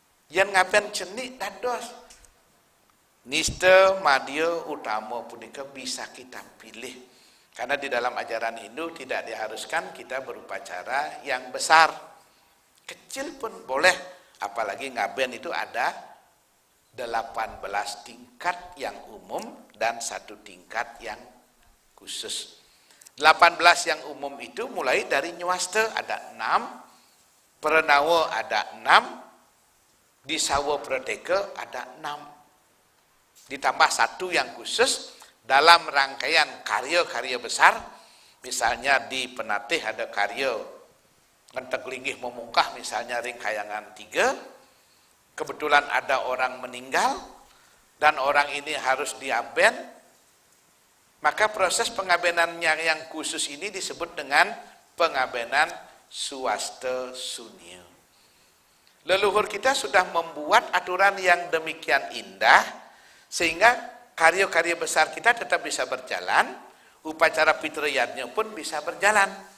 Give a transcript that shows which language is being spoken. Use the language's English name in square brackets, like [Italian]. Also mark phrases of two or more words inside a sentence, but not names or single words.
[Balinese] Yang ngaben cenik dados. Nista madya utama punika [Indonesian] bisa kita pilih. Karena di dalam ajaran Hindu tidak diharuskan kita berupacara yang besar. Kecil pun boleh. Apalagi ngaben itu ada 18 tingkat yang umum dan 1 tingkat yang khusus. 18 yang umum itu mulai dari Nyuaste ada 6, Perenawa ada 6, di Sawo Pradeka ada 6. Ditambah 1 yang khusus dalam rangkaian karya-karya besar. Misalnya di Penatih ada karya Ngentek Linggih Memungkah, misalnya ring kayangan 3. Kebetulan ada orang meninggal dan orang ini harus diaben, maka proses pengabenannya yang khusus ini disebut dengan pengabenan Swasta Sunyi. Leluhur kita sudah membuat aturan yang demikian indah sehingga karya-karya besar kita tetap bisa berjalan, upacara fitriyatnya pun bisa berjalan.